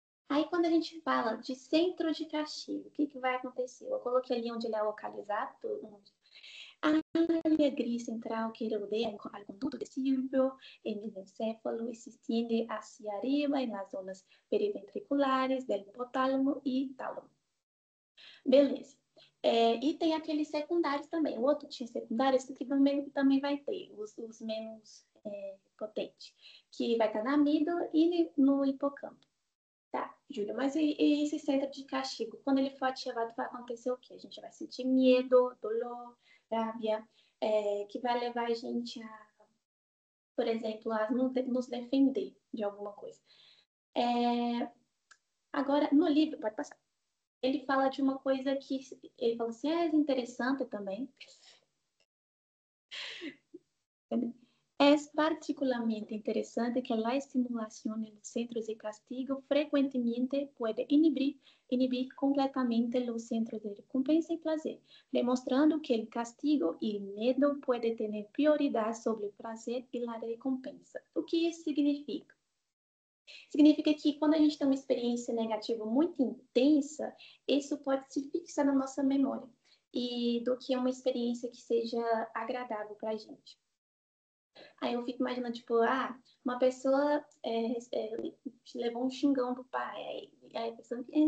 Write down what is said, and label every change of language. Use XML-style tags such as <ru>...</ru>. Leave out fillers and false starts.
<pt>Aí, quando a gente fala de centro de castigo, o que vai acontecer? Eu coloquei ali onde ele é localizado.</pt> <es>A área gris central que rodea al conducto de Silvio en el encéfalo y se extiende hacia arriba en las zonas periventriculares del hipotálamo e tálamo.</es> <pt>Beleza. E tem aqueles secundários também. O outro tinha secundários, esse aqui também vai ter, os menos potentes, que vai estar na amígdala e no hipocampo. Tá, Júlia, mas e esse centro de castigo? Quando ele for ativado, vai acontecer o quê? A gente vai sentir medo,</pt> <es>dolor, rabia,</es> <pt>que vai levar a gente a, por exemplo, a nos defender de alguma coisa. Agora, no livro, pode passar. Ele fala de uma coisa que ele fala assim, é interessante também.</pt> <es>Es particularmente interesante que la estimulación en los centros de castigo frecuentemente puede inhibir completamente los centros de recompensa y placer, demostrando que el castigo y el miedo pueden tener prioridad sobre el placer y la recompensa.</es> <pt>O que isso significa? Significa que quando a gente tem uma experiência negativa muito intensa, isso pode se fixar na nossa memória, e do que uma experiência que seja agradável para a gente. Aí eu fico imaginando, tipo, uma pessoa levou um xingão do pai, aí a pessoa...</pt>